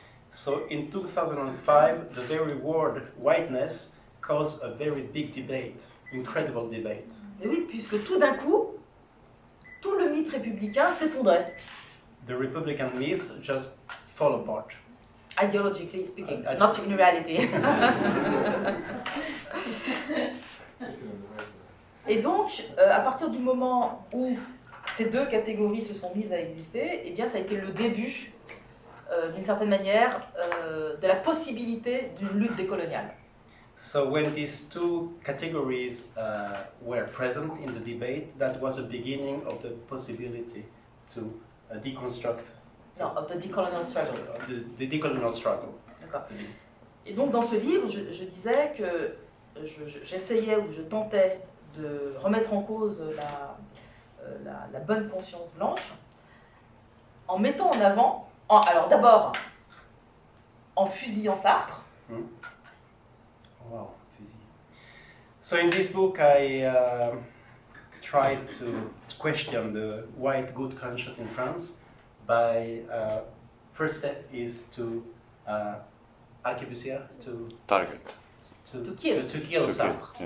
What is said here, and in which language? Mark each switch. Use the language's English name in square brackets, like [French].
[English] So in 2005, the very word whiteness caused a very big debate, incredible debate. [French] Mais oui, puisque tout d'un coup, tout le mythe républicain s'effondrait. [English] The Republican myth just fall apart. Ideologically speaking, not in reality. [French] Et donc, à partir du moment où ces deux catégories se sont mises à exister, eh bien, ça a été le début, d'une certaine manière, de la possibilité d'une lutte décoloniale. [English] So when these two categories were present in the debate, that was the beginning of the possibility to deconstruct. [French] Non, [English] of the decolonial struggle. So, the decolonial struggle. [French] D'accord. Et donc, dans ce livre, je disais que j'essayais ou je tentais de remettre en cause la bonne conscience blanche en mettant en avant, alors d'abord en fusillant Sartre. Wow, fusil. [English] So in this book I tried to question the white good conscience in France by first step is to arquebusier, to kill Sartre.